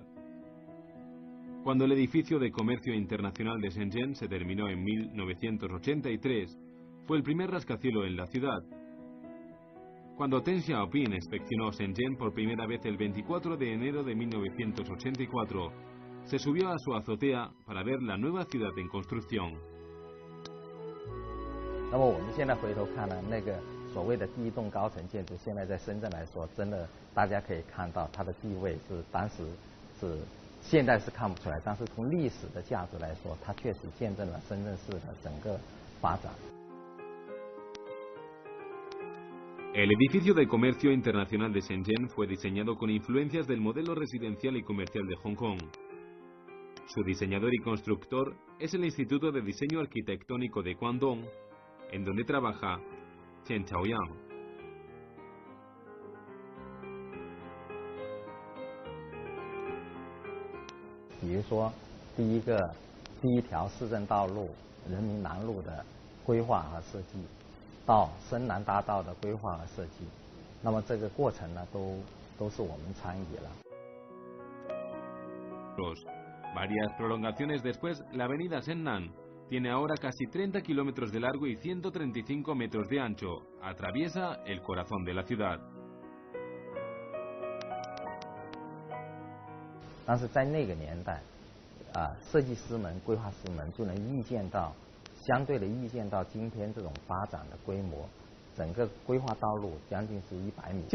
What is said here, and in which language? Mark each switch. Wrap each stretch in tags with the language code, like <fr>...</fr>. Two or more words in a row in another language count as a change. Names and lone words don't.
<es>Cuando el edificio de comercio internacional de Shenzhen se terminó en 1983, fue el primer rascacielos en la ciudad. Cuando Deng Xiaoping inspeccionó Shenzhen por primera vez el 24 de enero de 1984, se subió a su azotea para ver la nueva ciudad en construcción.</es> <zh>那么我们现在回头看呢，那个所谓的第一栋高层建筑，现在在深圳来说，真的大家可以看到它的地位是当时是现在是看不出来，但是从历史的价值来说，它确实见证了深圳市的整个发展。</zh> <es>El edificio de comercio internacional de Shenzhen fue diseñado con influencias del modelo residencial y comercial de Hong Kong. Su diseñador y constructor es el Instituto de Diseño Arquitectónico de Guangdong, en donde trabaja Chen Chaoyang.</es> <zh>比如说，第一条市政道路人民南路的规划和设计，到深南大道的规划和设计，那么这个过程呢，都是我们参与了。</zh> <es>Varias prolongaciones después, la avenida Sennan tiene ahora casi 30 kilómetros de largo y 135 metros de ancho. Atraviesa el corazón de la ciudad.</es> <zh>但是在那个年代，设计师们、规划师们就能预见到，相对的预见到今天这种发展的规模，整个规划道路将近是100米。</zh>